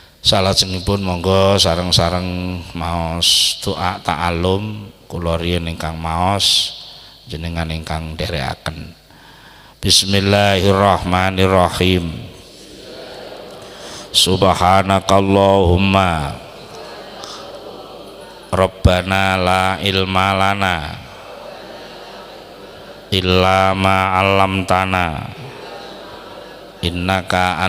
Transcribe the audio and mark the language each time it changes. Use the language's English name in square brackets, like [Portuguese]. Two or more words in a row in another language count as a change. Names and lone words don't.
[Javanese] Salajengipun monggo sareng-sareng maos doa ta'alum kula riyin ingkang maos jenengan ingkang dherekaken. [Arabic] بسم الله الرحمن الرحيم. سبحانك اللهم ربنا لا علم لنا إلا ما علمتنا إنك